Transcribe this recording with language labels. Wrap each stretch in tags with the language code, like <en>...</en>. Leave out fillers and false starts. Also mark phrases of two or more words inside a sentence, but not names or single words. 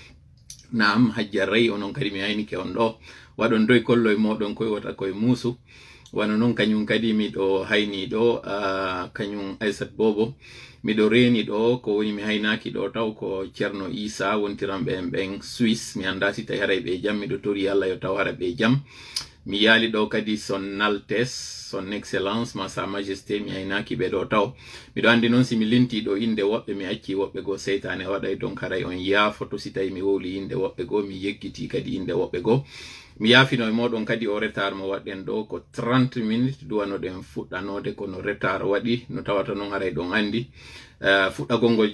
<ff>naam hajja ray onon kadi mi haynike on ɗo waɗon doy kollo e moɗon koye wata koye muusu wano noon kañum kadi miɗo hayni ɗo kañum Aissat Bobo miɗo reni ɗo ko woni mi haynaki ɗo taw ko Ceerno Isa wontiran ɓen Suisse mi anda si tawi haray ɓe jam miɗo tori Allah yo taw hara ɓe jam mi yaali ɗo kadi</ff> <fr>son Altesse son excellence</fr> <ff>ma</ff> <fr>sa majesté</fr> <ff>mi haynaki ɓe ɗo taw miɗo andi noon si mi linti ɗo inde woɓɓe mi acci woɓɓe go seytane waɗay donc haray on yaafoto si tawi mi wowli inde woɓɓe go mi yeggiti kadi inde woɓɓe go mi yaafino e moɗon kadi o retard mo waɗɗen ɗo ko 30 minutes duwanoɗen fuɗɗanode kono retard waɗi no tawata noon haray ɗon andi fuɗɗagol ngol</ff>